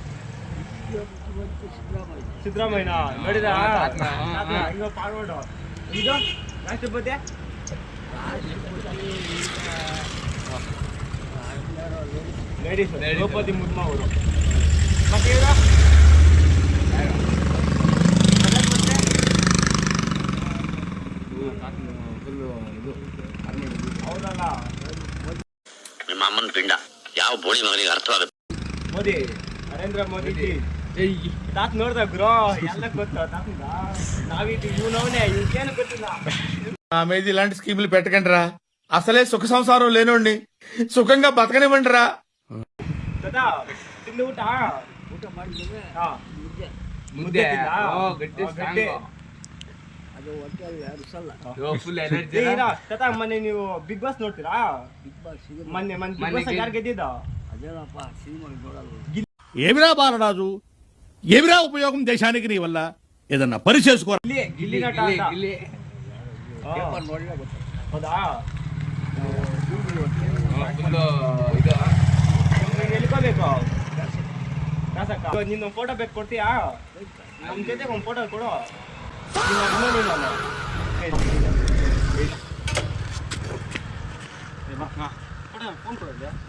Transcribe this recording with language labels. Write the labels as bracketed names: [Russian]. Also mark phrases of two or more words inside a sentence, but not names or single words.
[Kannada] ಸಿದ್ದರಾಮಯ್ಯ ನೋಡಿದ ಈಗ ಫಾರ್ವರ್ಡ್ ಇದು ರಾಷ್ಟ್ರಪತಿ ಲೇಡೀಸ್ ದ್ರೌಪದಿ ಮುರ್ಮು ಅವರು ಮತ್ತೆ ಇವರು ಹೌದಲ್ಲ ನಿಮ್ಮ ಅಮ್ಮನ ಪಿಂಡ ಯಾವ ಬೋಳಿ ಮಗನಿಗೆ ಅರ್ಥವಾಗುತ್ತೆ. ಮೋದಿ ನರೇಂದ್ರ ಮೋದಿ ತಾತ್ ನೋಡ್ದ ಗುರು ಎಲ್ಲ ಗೊತ್ತ ತಾತಂದ ನಾವೀಗ ಇವನವನೇ ಇವಕ್ಕೇನು ಗೊತ್ತಿಲ್ಲ. [Telugu] ఆమెది ఇలాంటి స్కీములు పెట్టకండిరా. అసలే సుఖ సంసారం లేనోండి సుఖంగా బతకనివ్వండిరా. [Kannada] ಸದಾ ತಿಂದು ಊಟ ಮಾಡಿದ್ರೆ ಮುದ್ದೆ ಗಟ್ಟಿ ಅದು ಹೊಟ್ಟೆ ಅರಿಸಲ್ಲ. ತತಾ ಮೊನ್ನೆ ನೀವು ಬಿಗ್ ಬಾಸ್ ನೋಡ್ತೀರಾ? ಬಿಗ್ ಬಾಸ್ ಮೊನ್ನೆ ಬಿಗ್ ಬಾಸ್ ಯಾರು ಗೆದ್ದಿದ್ದ? [Telugu] అదేనప్ప సినిమా చూడాలి. ఏమిరా బాలరాజు, ఏమిరా ఉపయోగం దేశానికి నీ వల్ల? ఏదన్నా పని చేసుకో. [Kannada] ಗಿಲ್ಲಿ ನಟ ಅಂತ. ಪೇಪರ್ ನೋಡಲೇ ಗೊತ್ತು. ಹೌದಾ? ಎಲ್ಕೋಬೇಕು ನಿನ್ನ ಫೋಟೋ ಬೇಕು ಕೊಡ್ತೀಯಾ? ನಮ್ಮ ಜೊತೆಗೆ ಒಂದು ಫೋಟೋ ಕೊಡು. ಫೋನ್ ಕೊಡೋದು